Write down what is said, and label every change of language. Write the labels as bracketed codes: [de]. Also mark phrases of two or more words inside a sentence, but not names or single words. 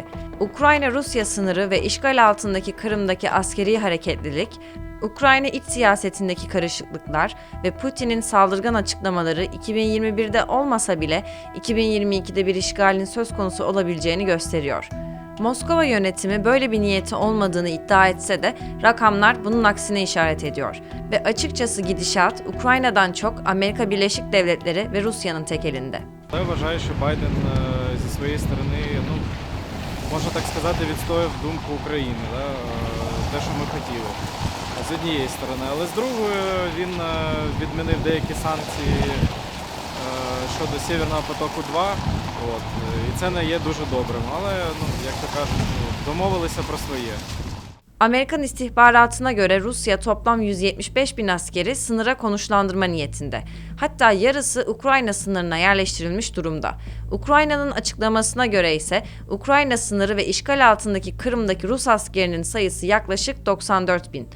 [tr] Ukrayna-Rusya sınırı ve işgal altındaki Kırım'daki askeri hareketlilik, Ukrayna iç siyasetindeki karışıklıklar ve Putin'in saldırgan açıklamaları 2021'de olmasa bile 2022'de bir işgalin söz konusu olabileceğini gösteriyor. Moskova yönetimi böyle bir niyeti olmadığını iddia etse de rakamlar bunun aksine işaret ediyor. Ve açıkçası gidişat Ukrayna'dan çok Amerika Birleşik Devletleri ve Rusya'nın tek elinde. [uk] Я вважаю, що Байден зі своєї сторони, можна так сказати, відстояв думку України, те, що ми хотіли, з однієї сторони. Але з другої він відмінив деякі санкції щодо Сєвєрного потоку-2, і це не є дуже добрим. Але, як то кажуть, домовилися про своє. [tr] Amerikan istihbaratına göre Rusya toplam 175 bin askeri sınıra konuşlandırma niyetinde. Hatta yarısı Ukrayna sınırına yerleştirilmiş durumda. Ukrayna'nın açıklamasına göre ise Ukrayna sınırı ve işgal altındaki Kırım'daki Rus askerinin sayısı yaklaşık 94 bin.